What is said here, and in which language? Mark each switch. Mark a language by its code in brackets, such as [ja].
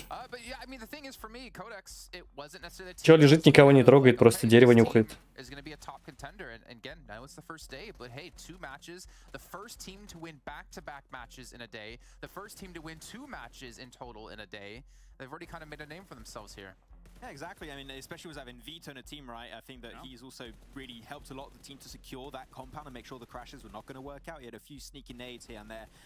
[en] But yeah, I mean, the thing is, for me, Codex, it wasn't necessarily... [ru] Чел лежит, никого не трогает, просто дерево нюхает. [en] Is going to be a top contender, and again, now it's the first day, but hey, 2 matches, the first team to win back-to-back matches in a day, the first team to win 2 matches in total in a day. They've already kind of made a name for themselves here. Yeah, exactly. I mean, especially with having Vito in a team, right? I think that he's also really helped a lot of the team to secure that compound and make sure the crashes were not going to work out. He had a few sneaky nades here and there.